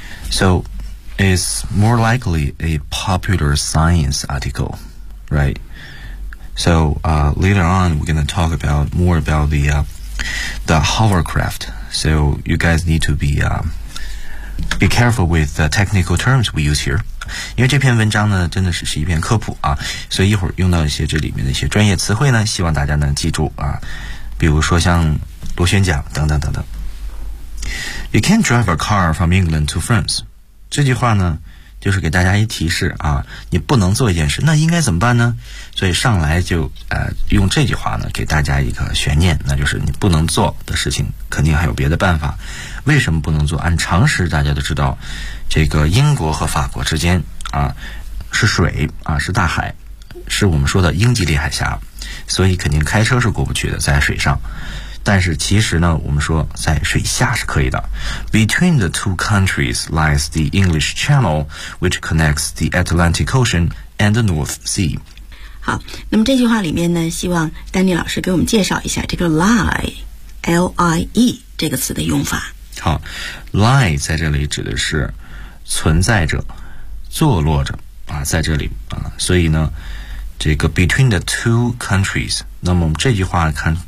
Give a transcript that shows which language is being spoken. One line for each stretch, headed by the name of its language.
English: So, it's more likely a popular science article, right? So, later on, we're gonna talk about more about the hovercraft. So, you guys need to be careful with the technical terms we use here.
Chinese: 因为这篇文章呢真的是一篇科普啊，所以一会儿用到一些这里面的一些专业词汇呢，希望大家能记住啊，比如说像螺旋桨等等等等。
English: You can't drive a car from England to France，
Chinese: 这句话呢就是给大家一提示啊，你不能做一件事，那应该怎么办呢？所以上来就用这句话呢给大家一个悬念，那就是你不能做的事情肯定还有别的办法。为什么不能做？按常识大家都知道，这个英国和法国之间啊是水啊，是大海，是我们说的英吉利海峡，所以肯定开车是过不去的，在水上。但是其实呢，我们说在水下是可以的。
English: Between the two countries lies the English Channel, which connects the Atlantic Ocean and the North Sea.
Chinese: 好，那么这句话里面呢，希望丹尼老师给我们介绍一下这个 lie, L-I-E 这个词的用法。好 ，lie 在这里指的是存在着、坐落着啊，在这里啊，所以呢，这个
English: between the two countries，
Chinese: 那么这句话看。